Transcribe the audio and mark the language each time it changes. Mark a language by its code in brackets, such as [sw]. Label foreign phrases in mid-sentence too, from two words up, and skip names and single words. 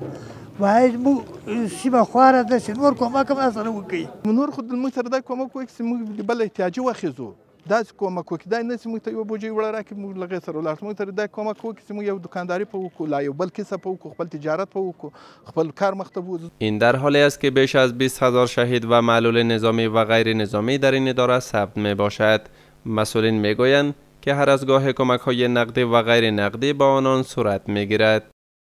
[ps] باید موږ سیمه خواره ده چې نور کومک هم راسره وکړي. نور خو موږ سره دا کومک وکړي چې موږ د بل احتیاجي واخیزو، داسې کومک وکړي. دا نه چې موږ ته یوه بوجۍ وړه راکړي موږ له هغې سره ولاړ شو. موږ سره دا کومک وکړي چې موږ یو دکانداري په وکړو، لا یو بل کسب په وکړو، خپل تجارت په وکړو، خپل کار مخ ته بوځو. [fa] این در حالی است که بیش از 20,000 شهید و معلول نظامی و غیر نظامی در این اداره ثبت می باشد. مسئولین میگویند که هر از گاه کمک‌های نقدی و غیر نقدی با آنان صورت میگیرد.